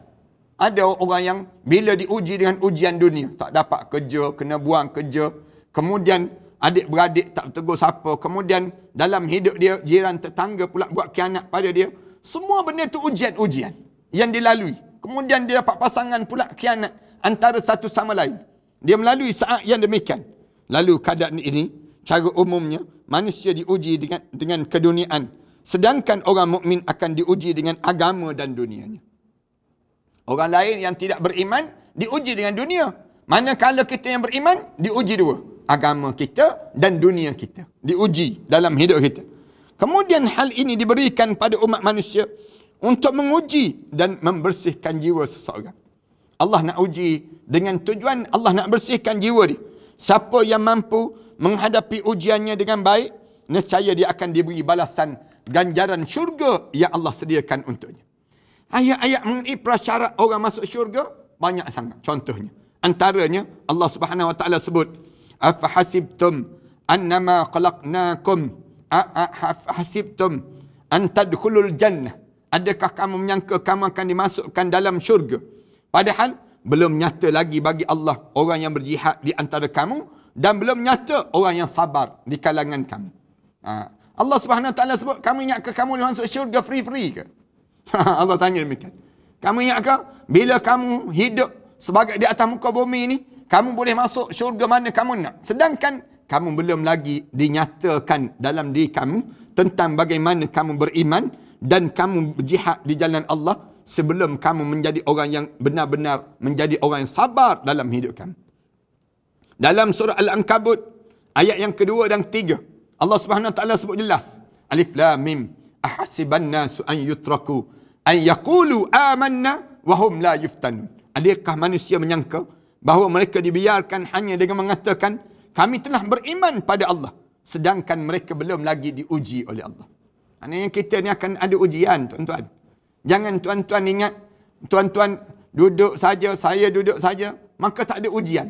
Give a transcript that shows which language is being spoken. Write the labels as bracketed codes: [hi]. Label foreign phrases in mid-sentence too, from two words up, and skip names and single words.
[ms] Ada orang yang bila diuji dengan ujian dunia, tak dapat kerja, kena buang kerja. Kemudian adik-beradik tak tegur siapa. Kemudian dalam hidup dia, jiran tetangga pula buat khianat pada dia. Semua benda tu ujian-ujian yang dilalui. Kemudian dia dapat pasangan pula khianat antara satu sama lain. Dia melalui saat yang demikian. Lalu keadaan ini, cara umumnya, manusia diuji dengan keduniaan. Sedangkan orang mukmin akan diuji dengan agama dan dunianya. Orang lain yang tidak beriman, diuji dengan dunia. Manakala kita yang beriman, diuji dua. Agama kita dan dunia kita. Diuji dalam hidup kita. Kemudian hal ini diberikan pada umat manusia untuk menguji dan membersihkan jiwa seseorang. Allah nak uji dengan tujuan Allah nak bersihkan jiwa dia. Siapa yang mampu menghadapi ujiannya dengan baik, nescaya dia akan diberi balasan ganjaran syurga yang Allah sediakan untuknya. Ayat-ayat mengenai prasyarat orang masuk syurga banyak sangat. Contohnya, antaranya Allah [ar] سبحانه وتعالى [ms] sebut, [ar] أفحسبتم أنما خلقناكم أفحسبتم أن تدخلوا الجنة. [ms] Adakah kamu menyangka kamu akan dimasukkan dalam syurga? Padahal belum nyata lagi bagi Allah orang yang berjihad di antara kamu, dan belum nyata orang yang sabar di kalangan kamu. Allah [ar] سبحانه وتعالى [ms] sebut, kamu ingat ke kamu masuk syurga free-free ke? Allah tanya demikian. Kamu ingat ke bila kamu hidup sebagai di atas muka bumi ini, kamu boleh masuk syurga mana kamu nak? Sedangkan kamu belum lagi dinyatakan dalam diri kamu tentang bagaimana kamu beriman dan kamu berjihad di jalan Allah sebelum kamu menjadi orang yang benar-benar menjadi orang yang sabar dalam hidup kamu. Dalam surah Al-Ankabut ayat yang kedua dan ketiga, Allah [ar] سبحانه وتعالى [ms] sebut jelas, [ar] ألف لام ميم أحسب الناس أن يتركوا أن يقولوا آمنا وهم لا يفتنون. [ms] Adakah manusia menyangka bahawa mereka dibiarkan hanya dengan mengatakan kami telah beriman pada Allah, sedangkan mereka belum lagi diuji oleh Allah. Maknanya kita ni akan ada ujian, tuan-tuan. Jangan tuan-tuan ingat, tuan-tuan duduk saja, saya duduk saja, maka tak ada ujian.